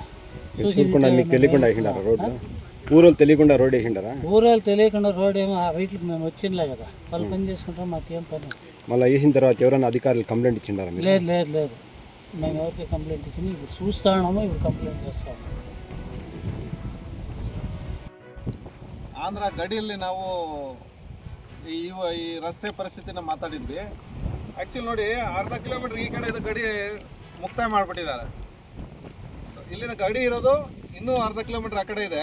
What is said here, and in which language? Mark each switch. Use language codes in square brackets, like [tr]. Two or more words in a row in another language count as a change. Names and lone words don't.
[te] చూడకుండా మీకు తెలియకుండా వేసిండారా రోడ్డు? ఊరోళ్ళు తెలియకుండా రోడ్ వేసిండారా? ఊరోళ్ళు తెలియకుండా రోడ్ ఏమో వీటికి మేము వచ్చిందిలే కదా, వాళ్ళు పని చేసుకుంటాం, మాకేం పని. మళ్ళీ వేసిన తర్వాత ఎవరైనా అధికారులు కంప్లైంట్ ఇచ్చిండారా మీరు? లేదు మేము ఎవరికి కంప్లైంట్ ఇచ్చింది, ఇప్పుడు చూస్తా ఉన్నాము, ఇప్పుడు కంప్లైంట్ చేస్తాము. [kn] ಆಂಧ್ರ ಗಡಿಯಲ್ಲಿ ನಾವು ಈ ರಸ್ತೆ ಪರಿಸ್ಥಿತಿನ ಮಾತಾಡಿದ್ವಿ. ಆ್ಯಕ್ಚುಲಿ ನೋಡಿ, ಅರ್ಧ ಕಿಲೋಮೀಟ್ರ್ ಈ ಕಡೆ ಗಡಿ ಮುಕ್ತಾಯ ಮಾಡಿಬಿಟ್ಟಿದ್ದಾರೆ. ಇಲ್ಲಿನ ಗಡಿ ಇರೋದು ಇನ್ನೂ ಅರ್ಧ ಕಿಲೋಮೀಟ್ರ್ ಆ ಕಡೆ ಇದೆ.